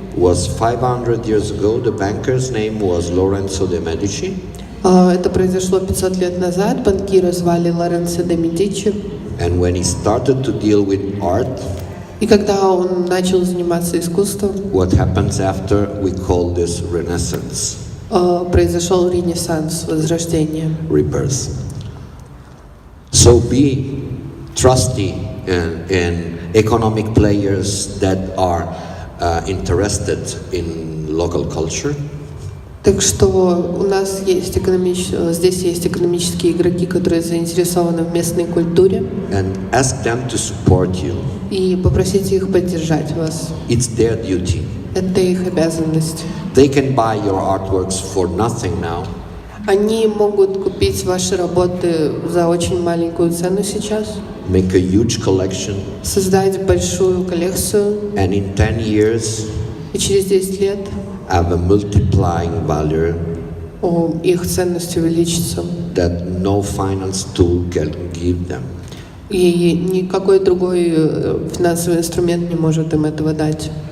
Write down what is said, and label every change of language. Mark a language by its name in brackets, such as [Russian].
[English] Was 500 years ago, the banker's name was Lorenzo de Medici. [Russian] Это произошло 500 лет назад. Банкира звали Лоренцо де Медичи. [English] And when he started to deal with art, [Russian] И когда он начал заниматься искусством, [English] what happens after, we call this Renaissance, [Russian] произошел ренессанс, возрождение. [English] rebirth. So be trusty in economic players that are interested in local culture. [Russian] Так что у нас есть здесь есть экономические игроки, которые заинтересованы в местной культуре. [English] And ask them to support you. [Russian] И попросите их поддержать вас. [English] It's their duty. [Russian] Это их обязанность. [English] They can buy your artworks for nothing now. [Russian] Они могут купить ваши работы за очень маленькую цену сейчас. [English] Make a huge collection. [Russian] Создать большую коллекцию. [English] And in 10 years, [Russian] И через 10 лет [English] have a multiplying value [Russian] их ценность увеличится. [English] that no finance tool can give them. [Russian] И никакой другой финансовый инструмент не может им этого дать.